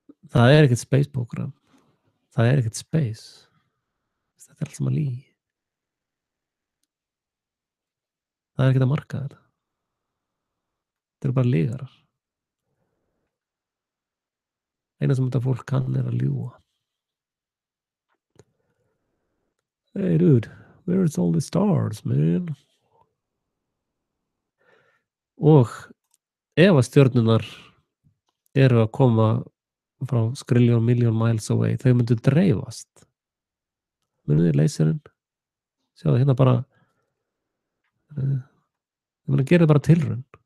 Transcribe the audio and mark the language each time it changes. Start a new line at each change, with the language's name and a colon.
Icelandic: Það er ekkert space program. Það er ekkert space. Þetta er allt saman lygi. Það er ekkert að marka þetta. Þetta eru bara lygarar. Eina sem þetta fólk kann er að ljúga.
English: Hey dude, where is all the stars, man?
Icelandic: Og ef að stjörnunar eru að koma frá skrilljón miljón miles away, þau myndu dreifast. Munið þið leyserinn? Sjáðu hérna bara ég meina gera bara tilraun.